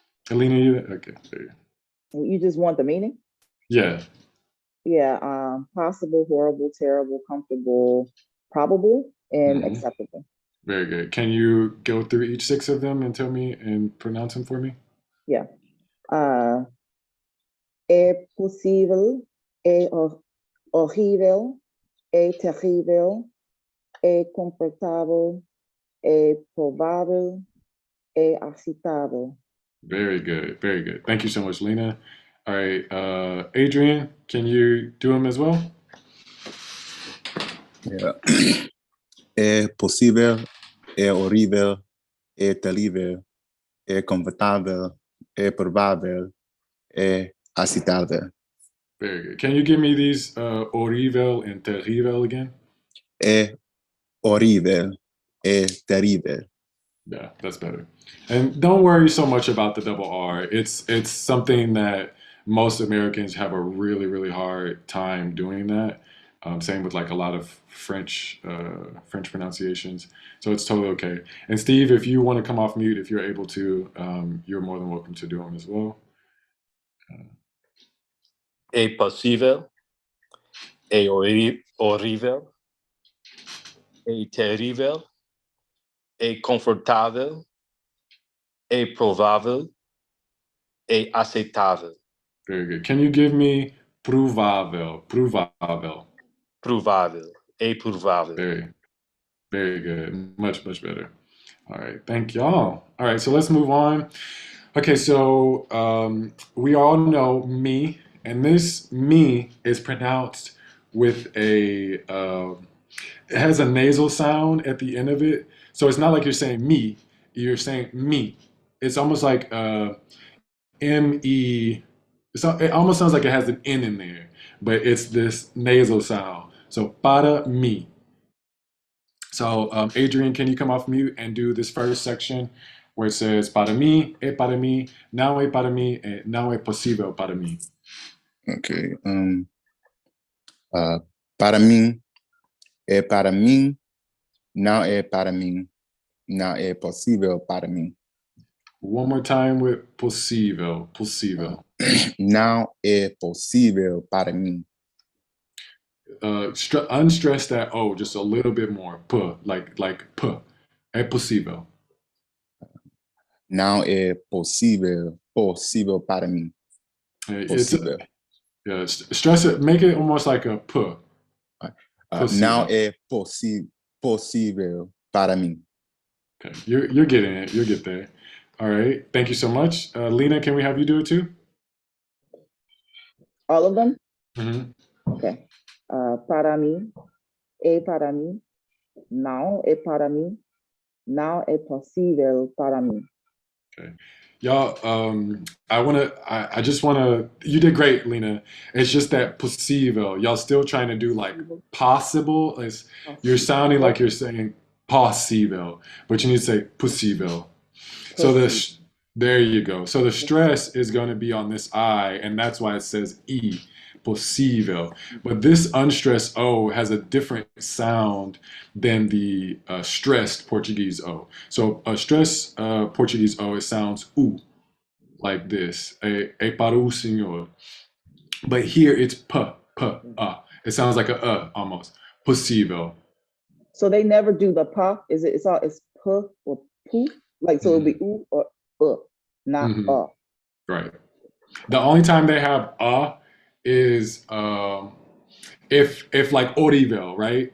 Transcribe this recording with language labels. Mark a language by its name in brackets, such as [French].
[English] Alina, you okay? There you go. You just want the meaning? Yeah. Yeah, possible, horrible, terrible, comfortable, probable, and Mhm. acceptable. Very good. Can you go through each six of them and tell me and pronounce them for me? Yeah. [Portuguese] É possível, é horrível, é terrível, é confortável, é provável, é aceitável. [English] Very good. Very good. Thank you so much, Lena. All right. Adrian, can you do them as well? Yeah. [Portuguese] É possível, é horrível, é terrível, é confortável, é provável, é aceitável. [English] Very good. Can you give me these horrível and terrível again? [Portuguese] É horrível, é terrível. [English] Yeah, that's better. And don't worry so much about the double R. It's something that most Americans have a really hard time doing that. Same with like a lot of French pronunciations. So it's totally okay. And Steve, if you want to come off mute, if you're able to, you're more than welcome to do them as well. [Portuguese] É possível, é horrível, é terrível, é confortável, é provável, é aceitável. [English] Very good. Can you give me provável? Provável. [Portuguese] Provável, é provável. [English] Very good. Much better. All right. Thank y'all. All right. So let's move on. Okay. So we all know me, and this me is pronounced with it has a nasal sound at the end of it. So it's not like you're saying me, you're saying me. It's almost like M-E. It almost sounds like it has an N in there, but it's this nasal sound. So [Portuguese] para me. [English] So Adrian, can you come off mute and do this first section where it says [Portuguese] para mí, não é para mí, [English] não é possível para mí. Okay. [Portuguese] Para mim, é para mim, não é para mim, não é possível para mim. [English] One more time with possível. [Portuguese] Não é possível para mim. [English] Unstress that O just a little bit more. P, like P. [Portuguese] É possível. Não é possível para mim. Possível. [English] Yeah, stress it, make it almost like a P. [Portuguese] Não é possível para mim. [English] Okay, you're getting it. You'll get there. All right. Thank you so much. Lena, can we have you do it too? All of them? Mm-hmm. Okay. [Portuguese] Para mim, é para mim, não é para mim, não é possível para mim. [English] Okay. Y'all, I just wanna, you did great, Lena. It's just that possível. Y'all still trying to do like possible. You're sounding like you're saying possível, but you need to say possível. So there you go. So the stress is going to be on this I, and that's why it says E, possível. But this unstressed O has a different sound than the stressed Portuguese O. So a stressed Portuguese O, it sounds U. like this, [Portuguese] é para o senhor. [English] But here it's It sounds like a almost. [Portuguese] Possível. [English] So they never do the pa. It's p or poo? Like, so it'll be oo or not Mhm. Right. The only time they have is if like horrible, right?